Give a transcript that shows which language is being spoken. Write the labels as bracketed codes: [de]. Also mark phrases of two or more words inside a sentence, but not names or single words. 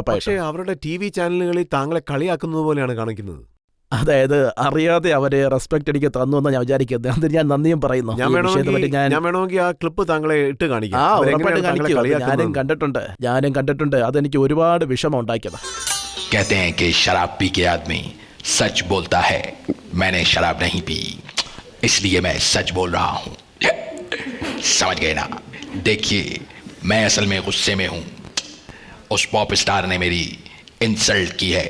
[ml] പക്ഷേ അവരുടെ TV ചാനലുകളിൽ താങ്കളെ കളിയാക്കുന്നത് പോലെയാണ് കാണിക്കുന്നത്. അതായത് അറിയാതെ അവരെ റെസ്പെക്ട് എനിക്ക് തന്നു എന്ന് ഞാൻ വിചാരിക്കുന്നത്. അത് ഞാൻ നന്ദിയും പറയുന്നു. ഞാൻ വേണമെങ്കിൽ ആ ക്ലിപ്പ് താങ്കളെ ഇട്ട് കാണിക്കാം. ഞാനും കണ്ടിട്ടുണ്ട്. അതെനിക്ക് ഒരുപാട് വിഷമം ഉണ്ടാക്കിയത്. [hi] कहते हैं कि शराब पी के आदमी सच बोलता है. मैंने शराब नहीं पी, इसलिए मैं सच बोल रहा हूँ. समझ गए ना? देखिए, मैं असल में गुस्से में हूँ. उस [en] pop star [hi] ने मेरी इंसल्ट की है.